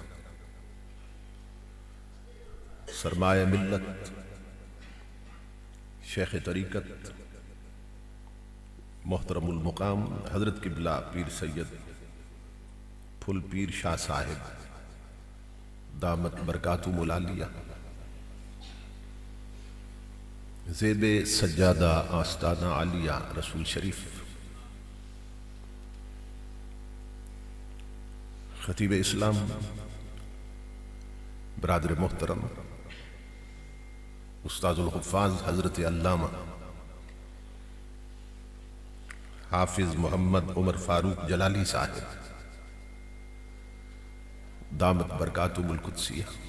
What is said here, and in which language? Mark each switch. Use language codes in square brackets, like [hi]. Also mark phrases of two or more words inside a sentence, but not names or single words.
[ur] سرمایۂ ملت شیخ طریقت محترم المقام حضرت قبلہ پیر سید فل پیر شاہ صاحب [ar] دامت بركاته العالية [ur] زیب سجادہ آستانہ عالیہ رسول شریف خطیب اسلام برادر محترم استاذ الحفاظ حضرت علامہ حافظ محمد عمر فاروق جلالی صاحب [ar] دامت بركاته القدسية